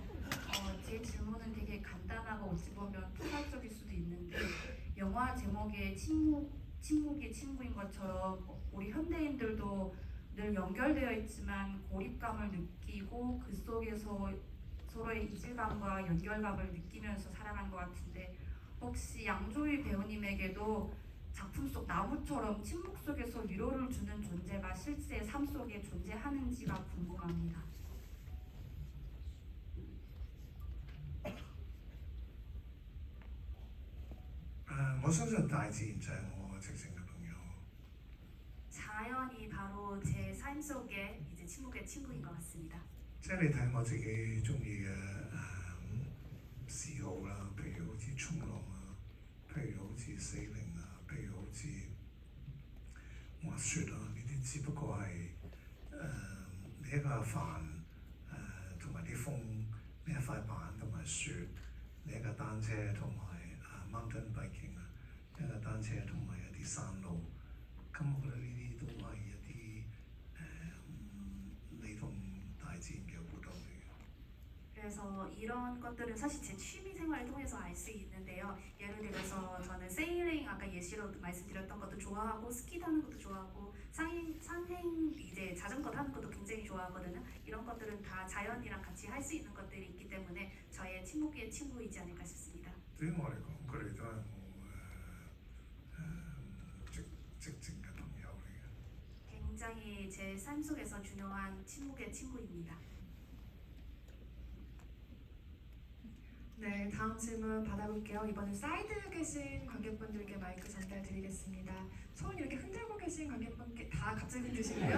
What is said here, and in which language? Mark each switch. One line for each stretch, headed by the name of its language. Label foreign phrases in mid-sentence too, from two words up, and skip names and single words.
Korean: 제 질문은 되게 간단하고 어찌 보면 투발적일 수도 있는데 영화 제목에 침묵이 친구인 것처럼 우리 현대인들도 늘 연결되어 있지만 고립감을 느끼고 그 속에서 서로의 이질감과 연결감을 느끼면서 살아간 것 같은데 혹시 양조희 배우님에게도 작품 속 나무처럼 침묵 속에서 위로를 주는 존재가 실제 삶 속에 존재하는지가 궁금합니다.
Cantonese: 我相信大自然就係我直情嘅朋友。
Korean: 자연이 바로 제 삶 속에 이제 침묵의 친구인 것 같습니다.
Cantonese: 即係你睇我自己中意嘅嗜好啦，譬如好似衝浪啊，譬如好似 sailing 啊，譬如好似滑雪啊，呢啲只不過係你一架帆同埋啲風，你一塊板同埋雪，你一架單車同埋
English: mountain biking
Cantonese: 啊，一架單車同埋一啲山路，咁我覺得呢啲都係一啲你同大自然嘅互動嚟嘅。
Korean: 그래서 이런 것들은 사실 제 취미 생활을 통해서 알 수 있는데요. 예를 들어서 저는 세일링 아까 예시로 말씀드렸던 것도 좋아하고 스키 타는 것도 좋아하고 산행 이제 자전거 타는 것도 굉장히 좋아하거든요. 이런 것들은 다 자연이랑 같이 할 수 있는 것들이 있기 때문에 저의 친목의 친구이지 않을까 싶습니다.
Cantonese: 對於我嚟講，佢哋都係我直情嘅朋友嚟嘅。
Korean: 굉장히 제 삶 속에서 중요한 친목의 친구입니다. 네, 다음 질문 받아볼게요. 이번엔 사이드에 계신 관객분들께 마이크 전달드리겠습니다. 손 이렇게 흔들고 계신 관객분께 다 갑자기 흔드시고요.